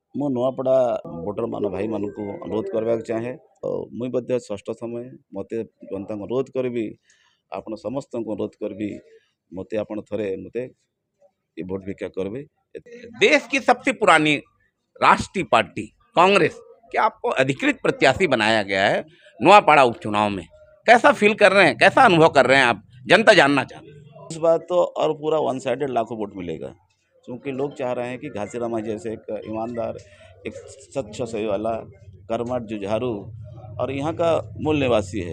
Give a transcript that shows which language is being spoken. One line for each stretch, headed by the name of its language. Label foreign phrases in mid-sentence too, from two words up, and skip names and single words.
Odia: ମୁଁ ନୂଆପଡ଼ା ଭୋଟରମାନ ଭାଇମାନଙ୍କୁ ଅନୁରୋଧ କରିବାକୁ ଚାହେଁ। ମୁଇଁ ମଧ୍ୟ ଷଷ୍ଠ ସମୟ ମୋତେ ଜନତାଙ୍କୁ ଅନୁରୋଧ କରିବି, ଆପଣ ସମସ୍ତଙ୍କୁ ଅନୁରୋଧ କରିବି, ମୋତେ ଆପଣ ଥରେ ମୋତେ ଏ ଭୋଟ भिक्षा କରିବେ।
Hindi: देश की सबसे पुरानी राष्ट्रीय पार्टी कांग्रेस के आपको अधिकृत प्रत्याशी बनाया गया है नोआपाड़ा उपचुनाव में। कैसा फील कर रहे हैं, कैसा अनुभव कर रहे हैं आप? जनता जानना चाहती है। इस बार तो और पूरा वन साइडेड लाखों वोट मिलेगा, क्योंकि लोग चाह रहे हैं कि घासीराम जैसे एक ईमानदार, एक सच्चा सही वाला, कर्मठ, जुझारू और यहाँ का मूल निवासी है।